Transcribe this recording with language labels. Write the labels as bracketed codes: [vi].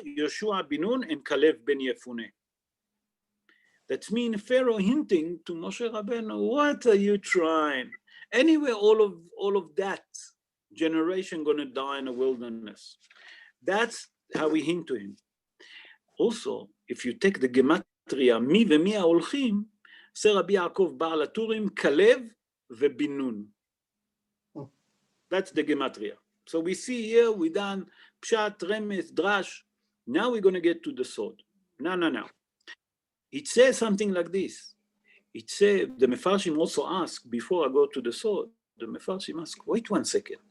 [en] Yoshua bin Nun and Kalev ben Yefuneh. That means Pharaoh hinting to Moshe Rabbeinu, what are you trying? Anyway, all of that generation going to die in the wilderness. That's how we hint to him. Also, if you take the gematria, [he] מי ומי ההולכים, זה רבי יעקב בעל הטורים, כלב ובן-נון. [en] That's the gematria. So we see here, we done pshat, remes, drash. Now we're going to get to the sword. No. It says something like this. It says, the Mefarshim also ask, before I go to the sword, the Mefarshim ask, wait 1 second.